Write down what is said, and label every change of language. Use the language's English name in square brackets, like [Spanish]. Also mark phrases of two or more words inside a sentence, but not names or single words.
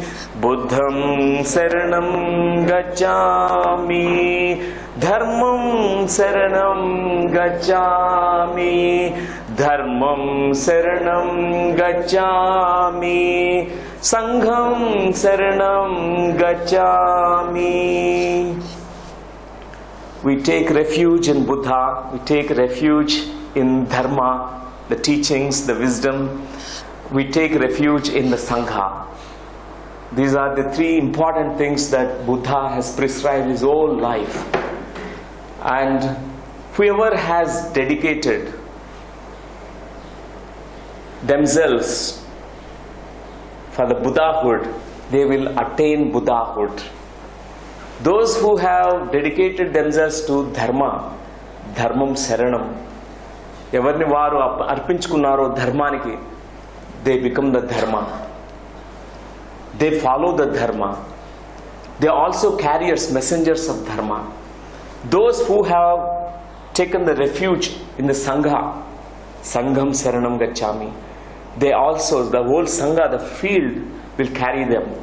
[Pali] Buddham Saranam Gacchami. Dharmam Saranam Gacchami. Dharmam Saranam Gacchami. Sangham Saranam Gacchami. [English] We take refuge in Buddha, we take refuge in Dharma, the teachings, the wisdom. We take refuge in the Sangha. These are the three important things that Buddha has prescribed his whole life. And whoever has dedicated themselves for the Buddhahood, they will attain Buddhahood. Those who have dedicated themselves to Dharma, [Pali] Dharmam Saranam, [Telugu] ఎవర్ని వారు అర్పించుకున్నారో ధర్మానికి, [English] they become the Dharma. They follow the Dharma. They are also carriers, messengers of Dharma. Those who have taken the refuge in the Sangha, [Pali] Sangham Saranam Gacchami, [English] they also, the whole Sangha, the field, will carry them.